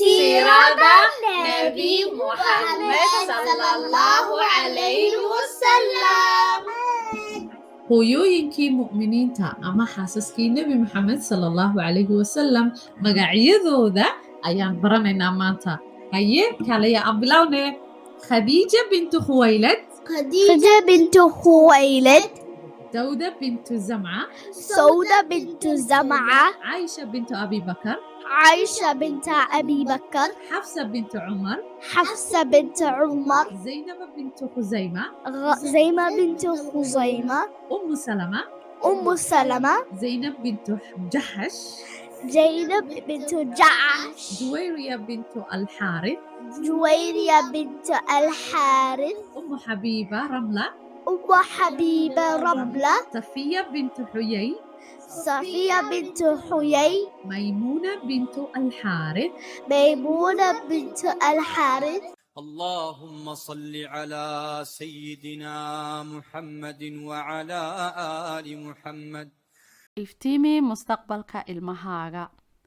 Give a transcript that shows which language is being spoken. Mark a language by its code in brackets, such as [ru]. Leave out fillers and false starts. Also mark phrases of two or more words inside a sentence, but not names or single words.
[ar] سيرة نبي محمد صلى الله عليه وسلم. [so] hooyooyinkii mu'miniinta ama xaasaskii nebi maxamed [ar] صلى الله عليه وسلم [so] magacyadooda ayaan baranaynaa maanta. haye kalaya aan bilowne. khadiija bintu khuwaylad, [ar] خديجة بنت خويلد، [so] dawda bintu zamca, [ar] سودة بنت زمعة، [so] caisha bintu abi bakar, [ar] عائشة بنت أبي بكر، [so] xafsa bintu cumar, [ar] حفصة بنت عمر، [so] zaynaba bintu khusayma, [ar] زينب بنت خزيمة، [so] ummu salama, [ar] أم سلمة، [so] zaynab bintu jaxash, [ar] زينب بنت جعش، [so] juwayriya bintu alxaarith, [ar] جويرية بنت الحارث، [so] ummu xabiiba ramla, [ar] أم حبيبة رملة، [so] safiya bintu xuyay, [ar] صفية بنت حيي، [so] maymuna bintu alxaarith, [ar] ميمونة بنت الحارث. اللهم صل على سيدنا محمد وعلى آل محمد. [so] iftiimi mustaqbalka ilmahaaga.